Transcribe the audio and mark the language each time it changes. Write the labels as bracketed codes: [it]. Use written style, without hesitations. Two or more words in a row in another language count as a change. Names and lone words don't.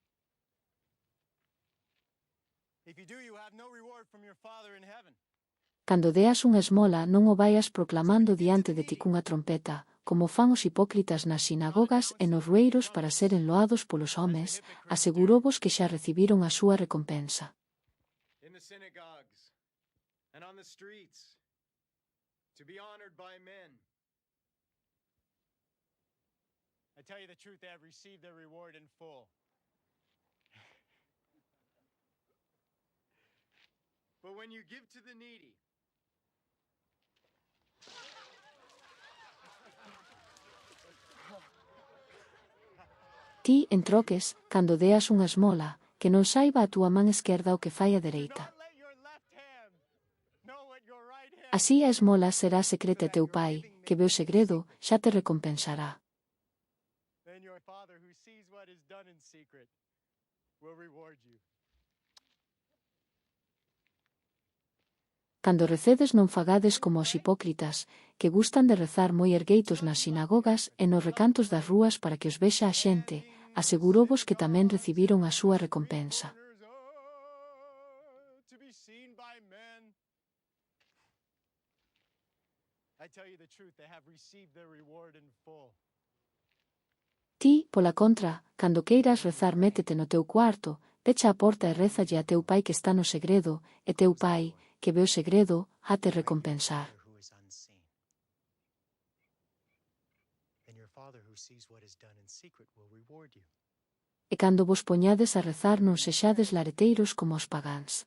[gl] Cando deas unha esmola non o vaias proclamando diante de ti cunha trompeta, como fan os hipócritas nas sinagogas e nos rueiros para seren loados polos homes, asegurovos que xa recibiron a súa recompensa. [en] I tell you the truth, they have received their reward in full. But when you give to the needy, [gl] Ti, en troques, cando deas unha esmola, que non saiba a túa man esquerda o que fai a dereita. Así a esmola será secreta a teu Pai, que ve o segredo, xa te recompensará. [en] then your Father who sees what is done in secret will reward you. [gl] Cando recedes non fagades como os hipócritas, que gustan de rezar moi ergueitos nas sinagogas e nos recantos das rúas para que os vexa a xente, asegurovos que tamén recibiron a súa recompensa. [en] To be seen by men. I tell you the truth, they have received their reward in full. [gl] Ti, pola contra, cando queiras rezar métete no teu cuarto, pecha a porta e rézalle a teu Pai que está no segredo, e teu Pai, que ve o segredo, hate recompensar. E cando vos poñades a rezar non sexades lareteiros como os pagáns.